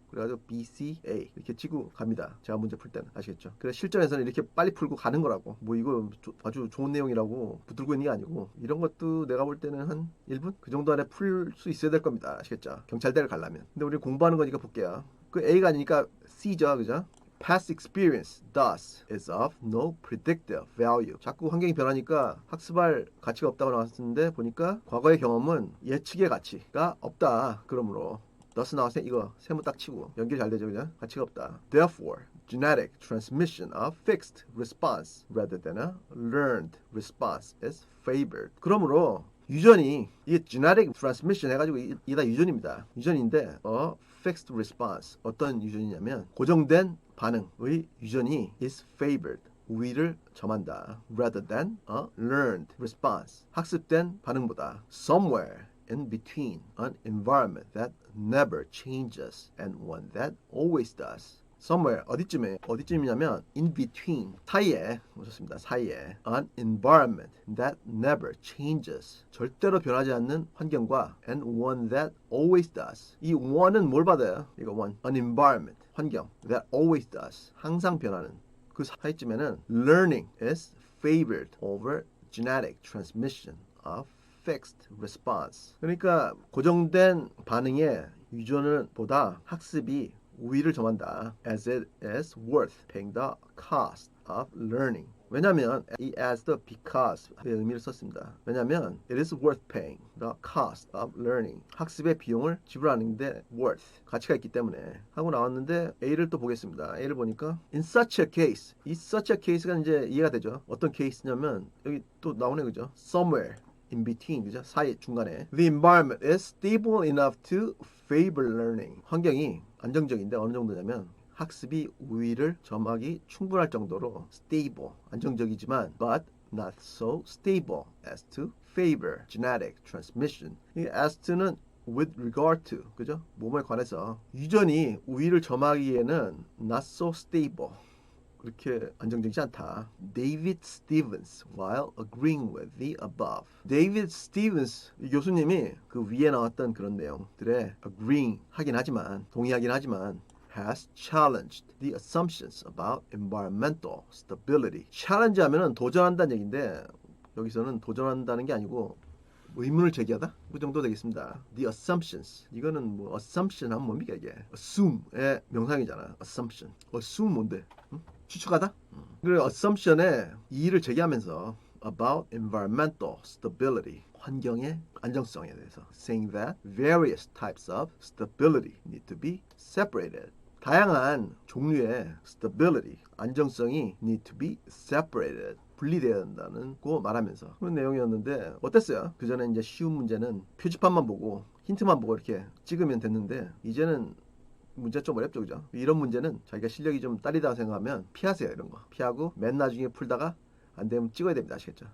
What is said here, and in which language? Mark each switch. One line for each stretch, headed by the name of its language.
Korean: 그래가지고 B, C, A 이렇게 치고 갑니다. 제가 문제 풀 때는 아시겠죠? 그래서 실전에서는 이렇게 빨리 풀고 가는 거라고. 뭐 이거 아주 좋은 내용이라고 붙들고 있는 게 아니고 이런 것도 내가 볼 때는 한 1분 그 정도 안에 풀 수 있어야 될 겁니다. 아시겠죠? 경찰대를 가려면. 근데 우리 공부하는 거니까 볼게요. 그 A가 아니니까 C죠, 그죠?
English: Past experience thus is of no predictive value.
Korean: 자꾸 환경이 변하니까 학습할 가치가 없다고 나왔는데 보니까 과거의 경험은 예측의 가치가 없다. 그러므로 thus 나왔으니 이거 세모 딱 치고 연결 잘 되죠, 그죠? 가치가 없다.
English: Therefore, genetic transmission of fixed response rather than a learned response is favored.
Korean: 그러므로 유전이 이게 genetic transmission 해가지고 이게 다 유전입니다. 유전인데 fixed response 어떤 유전이냐면 고정된 반응의 유전이 is favored 우위를 점한다.
English: rather than a learned response
Korean: 학습된 반응보다
English: somewhere in between an environment that never changes and one that always does.
Korean: somewhere 어디쯤이냐면 in between 사이에 오셨습니다. 사이에
English: an environment that never changes
Korean: 절대로 변하지 않는 환경과
English: and one that always does.
Korean: 이 one은 뭘 받아요? 이거
English: one an environment 환경 that always does
Korean: 항상 변하는 그 사이쯤에는
English: learning is favored over genetic transmission of fixed response.
Korean: 그러니까 고정된 반응의 유전을 보다 학습이 우위를 점한다.
English: As it is worth paying the cost of learning.
Korean: 왜냐하면 이 as도 because의 의미를 썼습니다. 왜냐하면
English: it is worth paying the cost of learning.
Korean: 학습의 비용을 지불하는데 worth 가치가 있기 때문에 하고 나왔는데 A를 또 보겠습니다. A를 보니까 in such a case 이 such a case가 이제 이해가 되죠. 어떤 케이스냐면 여기 또 나오네 그죠?
English: somewhere in between
Korean: 그죠? 사이 중간에
English: the environment is stable enough to favor learning.
Korean: 환경이 안정적인데 어느 정도냐면 학습이 우위를 점하기 충분할 정도로
English: stable
Korean: 안정적이지만
English: but not so stable as to favor genetic transmission.
Korean: 이 as to는 with regard to 그죠? 몸에 관해서 유전이 우위를 점하기에는 not so stable 그렇게 안정적이지 않다.
English: David Stevens, while agreeing with the above.
Korean: David Stevens 교수님이 그 위에 나왔던 그런 내용들에 agreeing 하긴 하지만 동의하긴 하지만
English: has challenged the assumptions about environmental stability.
Korean: challenge 하면은 도전한다는 얘기인데 여기서는 도전한다는 게 아니고 의문을 제기하다? 그 정도 되겠습니다. The assumptions. 이거는 뭐 assumption 하면 뭡니까 이게? assume의 명상이잖아. assumption. assume 뭔데? 응? 추측하다? 그 assumption에 이의를 제기하면서 about environmental stability. 환경의 안정성에 대해서
English: saying that various types of stability need to be separated.
Korean: 다양한 종류의 stability, 안정성이 need to be separated. 분리되어야 된다는 거 말하면서 그런 내용이었는데 어땠어요? 그 전에 이제 쉬운 문제는 표지판만 보고 힌트만 보고 이렇게 찍으면 됐는데 이제는 문제 좀 어렵죠, 그죠? 이런 문제는 자기가 실력이 좀 딸리다고 생각하면 피하세요. 이런 거 피하고 맨 나중에 풀다가 안 되면 찍어야 됩니다. 아시겠죠?